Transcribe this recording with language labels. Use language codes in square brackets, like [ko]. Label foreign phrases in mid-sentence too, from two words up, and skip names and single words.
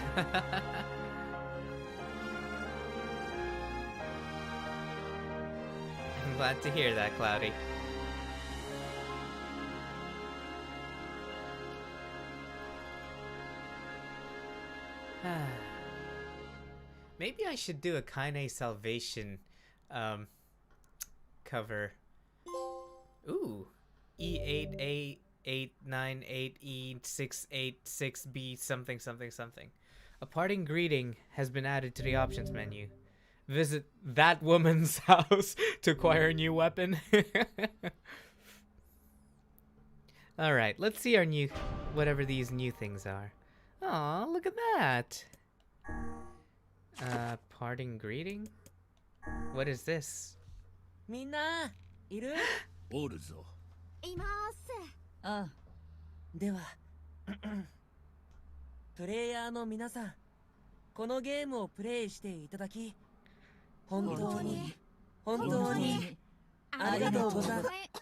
[en] I'm glad to hear that, Cloudy. Maybe I should do a Kaine Salvation cover. Ooh. E8A898E686B something something something. A parting greeting has been added to the options menu. Visit that woman's house to acquire a new weapon. Alright, let's see our new, whatever these new things are. Aw, look at that. Parting greeting? What is this? [ja] みんないるおるぞ。います。ああ、ではプレイヤーの皆さん、このゲームをプレイしていただき本当にありがとうございます。